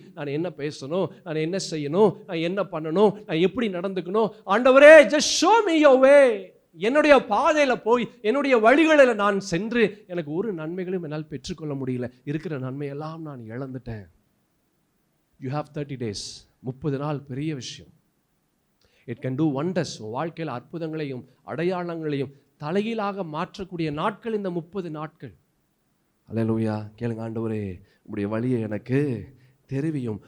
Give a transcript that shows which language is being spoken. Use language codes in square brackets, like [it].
[ta] நான் என்ன பேசணும், நான் என்ன செய்யணும், நான் என்ன பண்ணணும், நான் எப்படி நடந்துக்கணும்? ஆண்டவரே [en] just show me your way. [ta] என்னுடைய பாதையில போய் என்னுடைய வழிகளில் நான் சென்று எனக்கு ஒரு நன்மைகளும் என்னால் பெற்றுக்கொள்ள முடியல. இருக்கிற நன்மையெல்லாம் நான் இழந்துட்டேன். [en] You have 30 days. [ta] 30 நாள் பெரிய விஷயம். [en] It can do wonders. [ta] வாழ்க்கையில் அற்புதங்களையும் அடையாளங்களையும் தலைகீழாக மாற்றக்கூடிய நாட்கள் இந்த 30 நாட்கள். அல்லேலூயா. கேளுங்க, ஆண்டவரே உம்முடைய வழியை எனக்கு தெரிவியும்.